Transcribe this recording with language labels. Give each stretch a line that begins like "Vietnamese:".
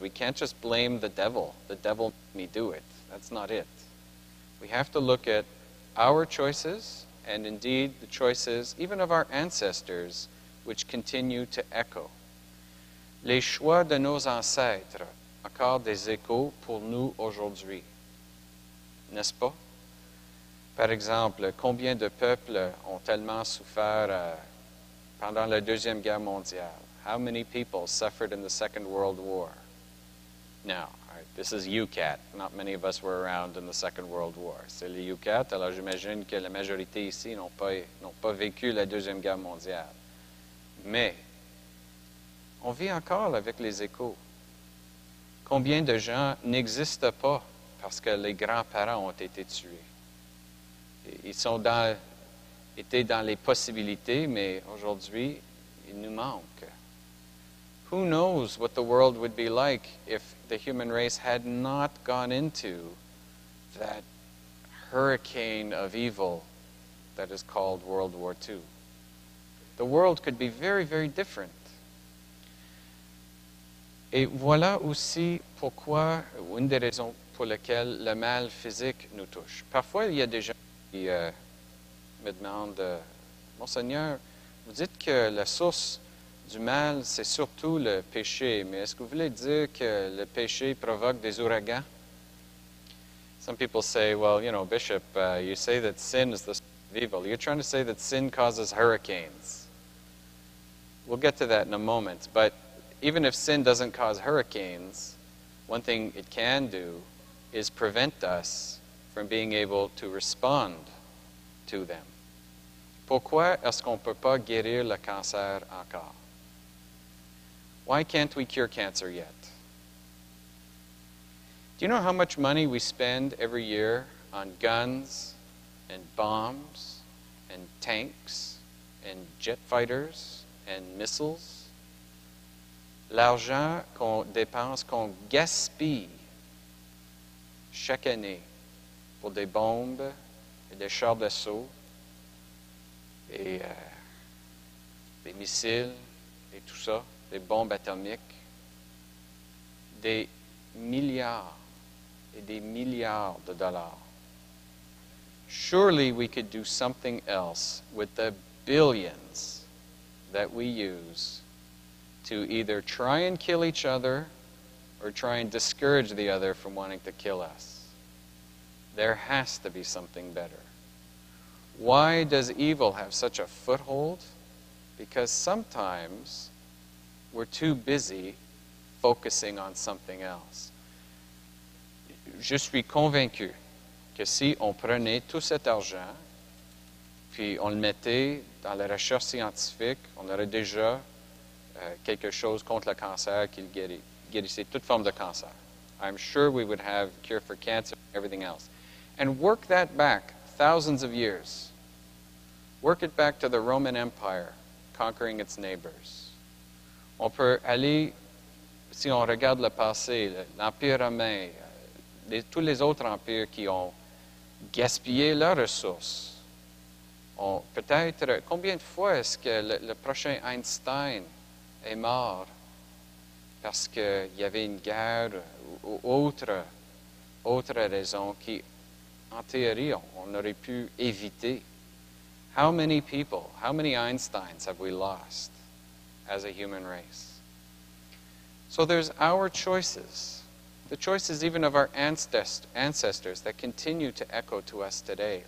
English: We can't just blame the devil. The devil made me do it. That's not it. We have to look at our choices and indeed the choices even of our ancestors which continue to echo.
French: Les choix de nos ancêtres ont encore des échos pour nous aujourd'hui. N'est-ce pas? Par exemple, combien de peuples ont tellement souffert pendant la Deuxième Guerre mondiale?
English: How many people suffered in the Second World War? Now, this is UCAT. Not many of us were around in the Second World War.
French: C'est les UCAT, alors j'imagine que la majorité ici n'ont pas vécu la Deuxième Guerre mondiale. Mais, on vit encore avec les échos. Combien de gens n'existent pas parce que les grands-parents ont été tués? Ils étaient dans les possibilités, mais aujourd'hui, il nous manque.
English: Who knows what the world would be like if the human race had not gone into that hurricane of evil that is called World War II? The world could be very, very different.
French: Et voilà aussi pourquoi, une des raisons pour lesquelles le mal physique nous touche. Parfois, il y a des gens qui me demandent, Monseigneur, vous dites que la source du mal, c'est surtout le péché, mais est-ce que vous voulez dire que le péché provoque des ouragans?
English: Some people say, well, you know, Bishop, you say that sin is the source of evil. You're trying to say that sin causes hurricanes. We'll get to that in a moment. But even if sin doesn't cause hurricanes, one thing it can do is prevent us from being able to respond to them.
French: Pourquoi est-ce qu'on ne peut pas guérir le cancer encore?
English: Why can't we cure cancer yet? Do you know how much money we spend every year on guns and bombs and tanks and jet fighters and missiles?
French: L'argent qu'on dépense, qu'on gaspille chaque année pour des bombes et des chars d'assaut et des missiles et tout ça, des bombes atomiques, des milliards et des milliards de dollars.
English: Surely we could do something else with the billions that we use to either try and kill each other or try and discourage the other from wanting to kill us. There has to be something better. Why does evil have such a foothold? Because sometimes we're too busy focusing on something else.
French: Je suis convaincu que si on prenait tout cet argent, puis on le mettait dans la recherche scientifique, on aurait déjà quelque chose contre le cancer qui guérissait toute forme de cancer.
English: I'm sure we would have a cure for cancer and everything else. And work that back thousands of years. Work it back to the Roman Empire, conquering its neighbors.
French: On peut aller, si on regarde le passé, l'Empire romain, tous les autres empires qui ont gaspillé leurs ressources. Peut-être, combien de fois est-ce que le prochain Einstein est mort parce qu'il y avait une guerre ou autre raison qui, en théorie, on aurait pu éviter?
English: How many people, how many Einsteins have we lost as a human race? So there's our choices, the choices even of our ancestors that continue to echo to us today.